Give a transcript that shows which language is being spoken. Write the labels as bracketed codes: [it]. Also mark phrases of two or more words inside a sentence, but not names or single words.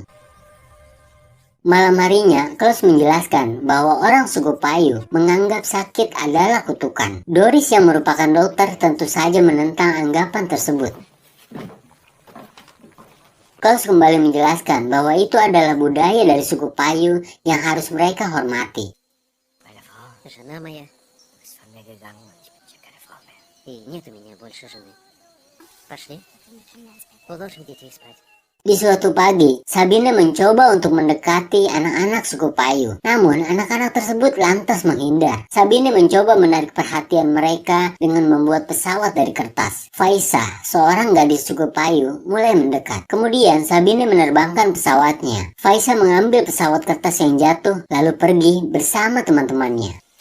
[id] Malam harinya, Klaus menjelaskan bahwa orang suku Payu menganggap sakit adalah kutukan. Doris yang merupakan dokter tentu saja menentang anggapan tersebut. Klaus kembali menjelaskan bahwa itu adalah budaya dari suku Payu yang harus mereka hormati. [ru] жена моя. И нет у меня больше жены. Пошли. Уложим детей спать. [id] Di suatu pagi, Sabine mencoba untuk mendekati anak-anak suku Payu. Namun, anak-anak tersebut lantas menghindar. Sabine mencoba menarik perhatian mereka dengan membuat pesawat dari kertas. Faisa, seorang gadis suku Payu, mulai mendekat. Kemudian, Sabine menerbangkan pesawatnya. Faisa mengambil pesawat kertas yang jatuh, lalu pergi bersama teman-temannya.